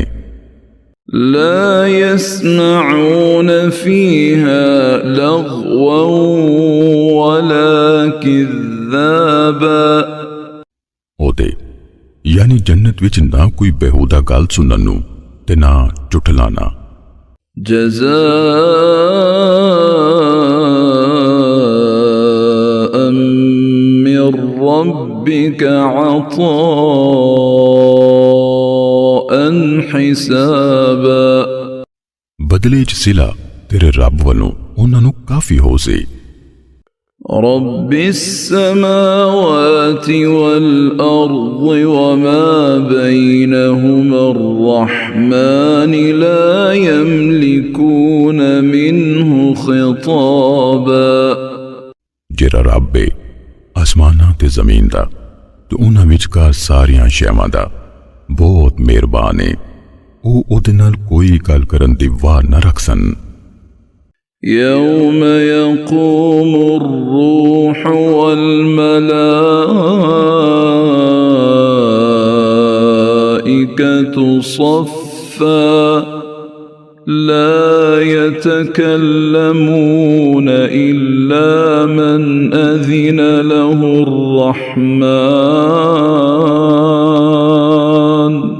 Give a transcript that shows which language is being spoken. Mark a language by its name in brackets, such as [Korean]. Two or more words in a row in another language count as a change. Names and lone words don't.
[Arabic] لا يسمعون فيها لغوا ولا كذابا, [Punjabi] اوہدے یعنی جنت وچ نا کوئی بیہودہ گل سنن نوں تے نا جھٹلانا. [Arabic] جزاء من ربك عطاء حسابا, [Punjabi] بدلے چ صلہ تیرے رب والوں اوہناں نوں کافی ہو سی. [Arabic] رب السماوات والأرض وما بينهما الرحمن لا يملكون منه خطابا, [Punjabi] جیہڑا رب ہے اسماناں تے زمین دا تے اوہناں وچکار ساریاں شیواں دا بہت مہربان ہے، وہ اوہدے نال کوئی گل کرن دی واہ نہ رکھ سن. [Arabic] يوم يقوم الروح والملائكة صفا، لا يتكلمون إلا من أذن له الرحمن.